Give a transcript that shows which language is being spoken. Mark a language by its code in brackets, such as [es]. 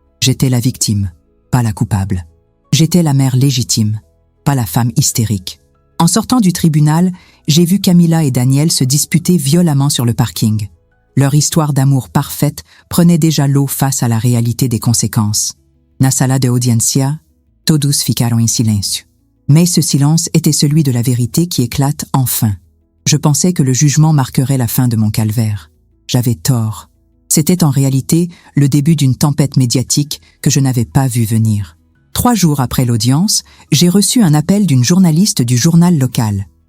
[fr] J'étais la victime, pas la coupable. J'étais la mère légitime, pas la femme hystérique. En sortant du tribunal, j'ai vu Camila et Daniel se disputer violemment sur le parking. Leur histoire d'amour parfaite prenait déjà l'eau face à la réalité des conséquences. [pt] Na sala de audiencia, todos ficaram em silêncio. [fr] Mais ce silence était celui de la vérité qui éclate enfin. Je pensais que le jugement marquerait la fin de mon calvaire. J'avais tort. C'était en réalité le début d'une tempête médiatique que je n'avais pas vu venir. 3 jours après l'audience, j'ai reçu un appel d'une journaliste du journal local.